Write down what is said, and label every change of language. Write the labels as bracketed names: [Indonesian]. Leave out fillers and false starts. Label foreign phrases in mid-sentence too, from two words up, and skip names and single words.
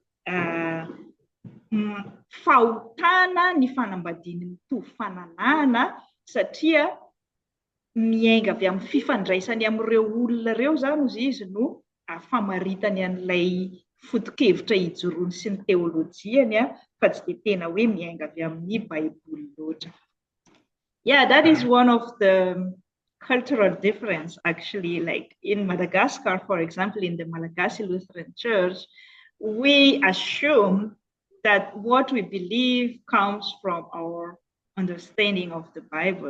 [Malagasy] fahotana ny fanambadiany mitovy fananana satria miainga avy amin'ny fifandraisany amin'ireo olona ireo zany ozy izy no famaritany an'ilay foto-kevitra ijoroany sy ny teolojiany fa tsy dia tena hoe miainga avy amin'ny Baiboly loatra. [English] Yeah, that is one of the cultural difference actually. Like in Madagascar, for example, in the Malagasy Lutheran Church, we assume that what we believe comes from our understanding of the Bible.